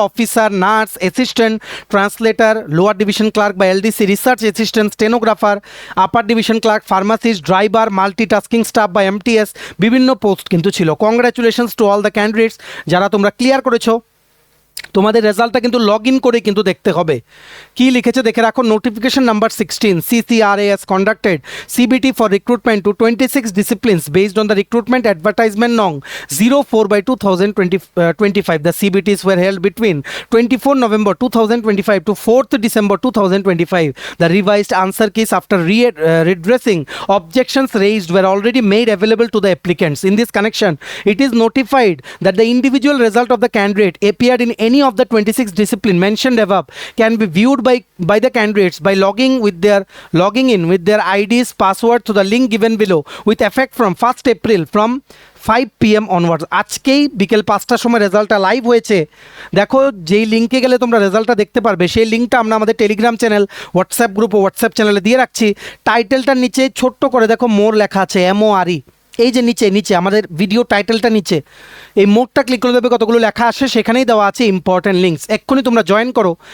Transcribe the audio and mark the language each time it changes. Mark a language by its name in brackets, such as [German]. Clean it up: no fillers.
[Bangla] Officer, nurse, assistant, translator, lower division clerk বা LDC, research assistant, stenographer, আপার division clerk, pharmacist, driver, multitasking staff বা MTS, বিভিন্ন post কিন্তু ছিল। [English] congratulations to all the candidates [Bangla] যারা তোমরা clear করেছো। তোমাদের রেজাল্টটা কিন্তু লগ ইন করে কিন্তু দেখতে হবে। কি লিখেছে দেখে রাখো, [English] Notification number 16, CCRAS conducted CBT for recruitment to 26 disciplines based on the recruitment advertisement nong 04/2025. The CBTs were held between 24 November 2025 to 4th December 2025. The revised answer keys after redressing objections raised were already made available to the applicants. In this connection, it is notified that the individual result of the candidate appeared in any of the 26 discipline mentioned above can be viewed by the candidates by logging in with their IDs password to the link given below with effect from 1st April from 5 PM onwards. [Bangla] আজকেই বিকেল 5টার সময় রেজাল্টটা live হয়েছে। দেখো, যেই লিঙ্কে গেলে তোমরা রেজাল্টটা দেখতে পারবে সেই লিঙ্কটা আমরা আমাদের টেলিগ্রাম চ্যানেল, হোয়াটসঅ্যাপ গ্রুপ ও হোয়াটসঅ্যাপ চ্যানেলে দিয়ে রাখছি। টাইটেলটার নিচে ছোট্ট করে দেখো মোর লেখা আছে, MORE। এই যে নিচে আমাদের ভিডিও টাইটেলটা নিচে এই মোডটা ক্লিক করে দেবে, কতগুলো লেখা আসে, সেখানেই দেওয়া আছে ইম্পর্টেন্ট লিঙ্কস। এক্ষুনি তোমরা জয়েন করো।